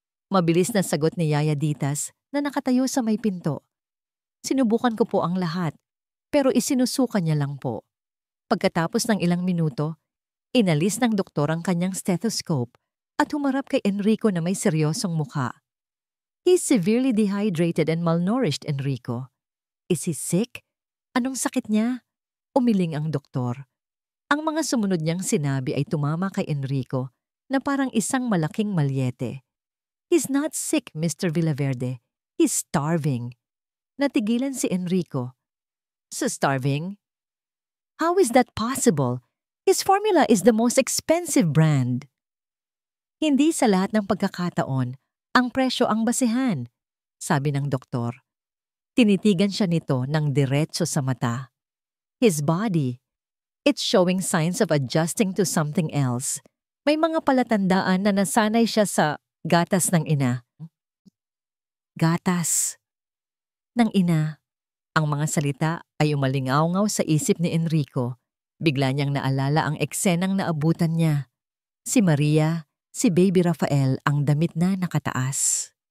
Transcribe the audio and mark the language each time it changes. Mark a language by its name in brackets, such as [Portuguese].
[Filipino] Mabilis na sagot ni Yaya Ditas na nakatayo sa may pinto. Sinubukan ko po ang lahat, pero isinusuka niya lang po. Pagkatapos ng ilang minuto, inalis ng doktor ang kanyang stethoscope at humarap kay Enrico na may seryosong mukha. [English] He's severely dehydrated and malnourished, Enrico. Is he sick? [Filipino] Anong sakit niya? Umiling ang doktor. Ang mga sumunod niyang sinabi ay tumama kay Enrico na parang isang malaking malyete. [English] He's not sick, Mr. Villaverde. He's starving. [Filipino] Natigilan si Enrico. [English] So starving? How is that possible? His formula is the most expensive brand. [Filipino] Hindi sa lahat ng pagkakataon, ang presyo ang basehan, sabi ng doktor. Tinitigan siya nito ng diretso sa mata. [English] His body, it's showing signs of adjusting to something else. [Filipino] May mga palatandaan na nasanay siya sa gatas ng ina. Gatas ng ina. Ang mga salita ay umalingaw-ngaw sa isip ni Enrico. Bigla niyang naalala ang eksenang naabutan niya. Si Maria, si Baby Rafael ang damit na nakataas.